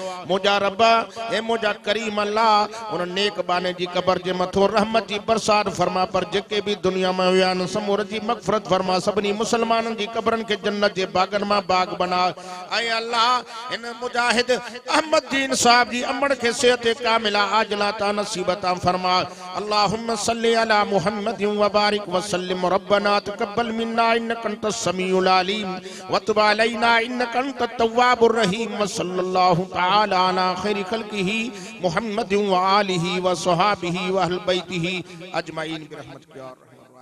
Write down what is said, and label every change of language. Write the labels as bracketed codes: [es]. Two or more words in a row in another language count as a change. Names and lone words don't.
[sd] मुंहिंजा रब ए मुंहिंजा करीम अल्लाह उन नेक बाने जी क़बर जे मथो रहमत जी बरसात फरमा, पर जेके भी दुनिया में हुआ आहिनि समूर जी मग़फ़िरत फरमा, सभिनी मुसलमाननि जी क़बरनि खे जन्नत जे बागनि मां बाग बना। ऐं अल्लाह इन मुजाहिद अहमद दीन साहब जी अमड़ खे सेहत कामिला आजला ता नसीब ता फरमा। [ar] اللهم صل على محمد وبارك وسلم ربنا تقبل منا إنك أنت السميع العليم وتب علينا إنك أنت التواب الرحيم وصلى الله تعالى على خير خلقه محمد وآله وأصحابه وأهل بيته أجمعين برحمتك يا